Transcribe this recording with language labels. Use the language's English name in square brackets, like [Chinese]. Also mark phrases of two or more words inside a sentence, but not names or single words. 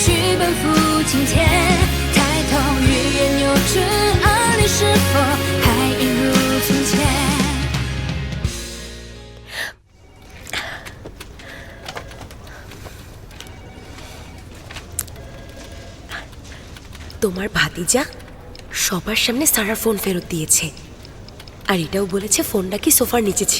[Chinese] 奔赴今天，抬头欲言又止，而你是否还一如从前？ [Bangla] তোমার ভাতিজা সবার সামনে সারার ফোন ফেরত দিয়েছে, আর এটাও বলেছে ফোনটা কি সোফার নিচে ছিল।